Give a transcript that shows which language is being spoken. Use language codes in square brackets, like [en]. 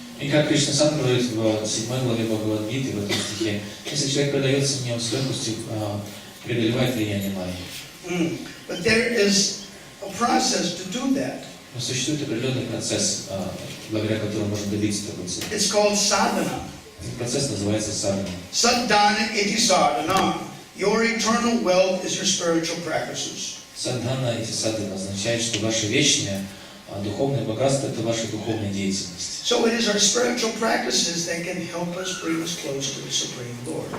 [ru] И как Кришна сам говорит в 7 главе Бхагавад-гиты, в этом стихе, если человек предается мне, он с легкостью преодолевает влияние майи. [en] But there is a process to do that. [ru] Но существует определенный процесс, благодаря которому можно добиться такой цели. [en] It's called sadhana. [ru] Этот процесс называется садхана. [sa] Sadhana iti sadhana. [en] Your eternal wealth is your spiritual practices. [ru] Садхана ити садхана означает, что ваше вечное духовное богатство – это ваша духовная деятельность. [en] So it is our spiritual practices that can help us bring us close to the Supreme Lord.